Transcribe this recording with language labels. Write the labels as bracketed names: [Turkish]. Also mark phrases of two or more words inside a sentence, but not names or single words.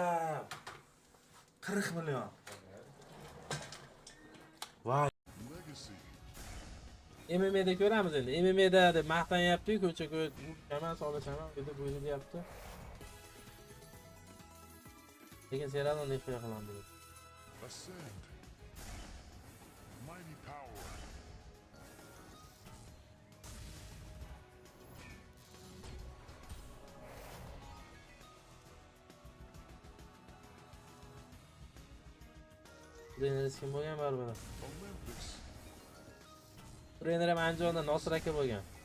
[Uzbek] 40 million. Voy. MMA'da ko'ramiz endi. MMA'da deb maqtanyapti-ku, ko'cha-ko'y chaman solishaman deb bo'ylayapti. Lekin serialni nexoya qilamiz. [English] Ascend. Mighty power. [Uzbek] Trener kim bo'lgan baribir. Olympus. Trener ham Andijonda Nosir aka bo'lgan.